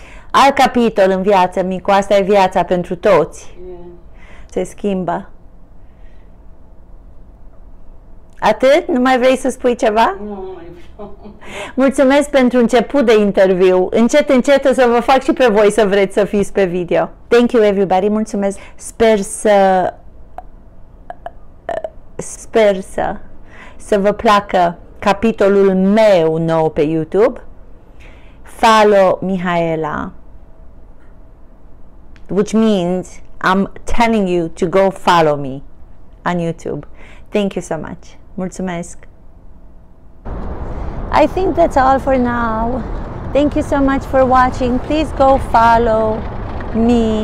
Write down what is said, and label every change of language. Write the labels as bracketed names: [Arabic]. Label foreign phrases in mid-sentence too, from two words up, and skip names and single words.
[Romanian] alt capitol în viață, Micu, asta e viața pentru toți. Se schimbă. Atât? Nu mai vrei să spui ceva? Nu mai vreau. Mulțumesc pentru început de interviu. Încet, încet o să vă fac și pe voi să vreți să fiți pe video. [English] Thank you everybody, [Romanian] mulțumesc. Sper să vă placă capitolul meu nou pe YouTube. [English] Follow Mihaela, which means I'm telling you to go follow me on YouTube. Thank you so much. Mulțumesc. I think that's all for now. Thank you so much for watching. Please go follow me.